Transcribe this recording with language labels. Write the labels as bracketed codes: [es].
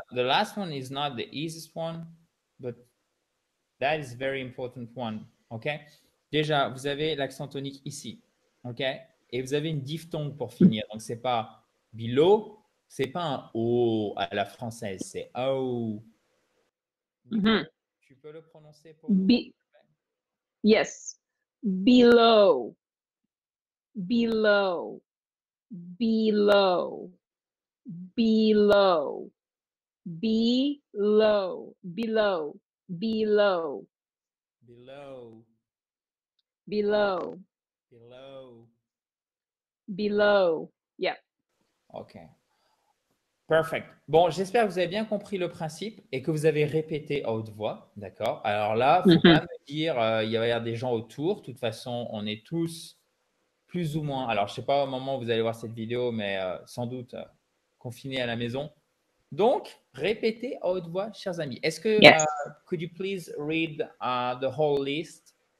[en] the last one is not the easiest one, but that is very important one, ok? [fr] Déjà, vous avez l'accent tonique ici, ok? Et vous avez une diphtongue pour finir. Donc, c'est pas below, c'est pas un O à la française, c'est O. Mhm. Tu peux le prononcer pour nous? [en] Yes. Below. Below. Below. Below. Below. Below. Below. Below. Below. Below. Below. Yep. OK. Perfect. [fr] Bon, j'espère que vous avez bien compris le principe et que vous avez répété à haute voix. D'accord? Alors là, il ne faut pas me dire, il va y avoir des gens autour. De toute façon, on est tous plus ou moins, alors je ne sais pas au moment où vous allez voir cette vidéo, mais sans doute confinés à la maison. Donc, répétez à haute voix, chers amis. Est-ce que, [en] Yes. could you please read the whole list?